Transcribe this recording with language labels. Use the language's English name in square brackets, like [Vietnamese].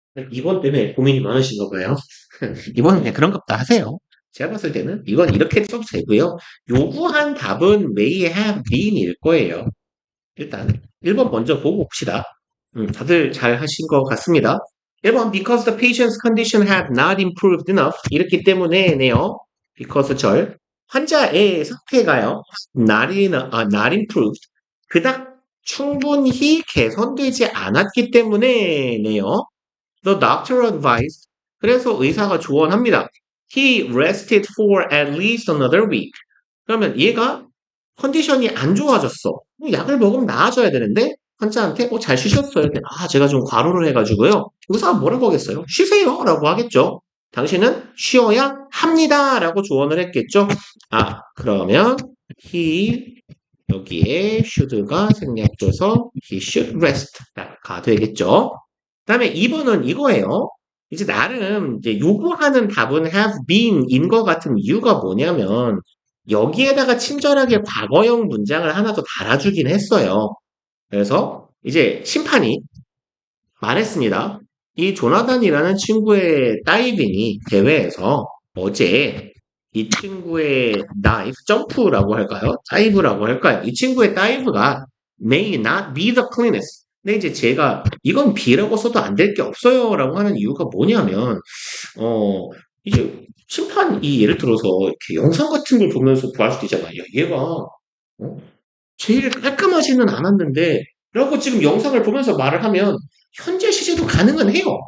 [Korean] 이번 때문에 고민이 많으신가 봐요. 이번은 그냥 그런 것도 하세요. 제가 봤을 때는 이건 이렇게 써도 되고요. 요구한 답은 may have been일 거예요. 일단 1번 먼저 보고 봅시다. 다들 잘 하신 것 같습니다. [English] 1번 because the patient's condition had not improved enough [Korean] 이렇기 때문에네요. because 환자의 상태가요. not improved 그닥 충분히 개선되지 않았기 때문에네요. [English] The doctor advised [Korean] 그래서 의사가 조언합니다. [English] He rested for at least another week. [Korean] 그러면 얘가 컨디션이 안 좋아졌어. 약을 먹으면 나아져야 되는데 환자한테 잘 쉬셨어요. 제가 좀 과로를 해가지고요. 의사가 뭐라고 하겠어요? 쉬세요 라고 하겠죠. 당신은 쉬어야 합니다 라고 조언을 했겠죠. 그러면 he 여기에 should가 생략돼서 [English] he should rest [Korean] 가 되겠죠. 그 다음에 2번은 이거예요. 이제 나름 이제 요구하는 답은 have been인 것 같은 이유가 뭐냐면 여기에다가 친절하게 과거형 문장을 하나 더 달아주긴 했어요. 그래서 이제 심판이 말했습니다. 이 조나단이라는 친구의 다이빙이 대회에서 어제 이 친구의 점프라고 할까요? 다이브라고 할까요? 이 친구의 다이브가 [English] may not be the cleanest. [Korean] 근데 이제 제가 이건 B라고 써도 안 될 게 없어요 라고 하는 이유가 뭐냐면 이제 심판이 예를 들어서 이렇게 영상 같은 걸 보면서 구할 수도 있잖아요. 야, 얘가 제일 깔끔하지는 않았는데 라고 지금 영상을 보면서 말을 하면 현재 시제도 가능은 해요.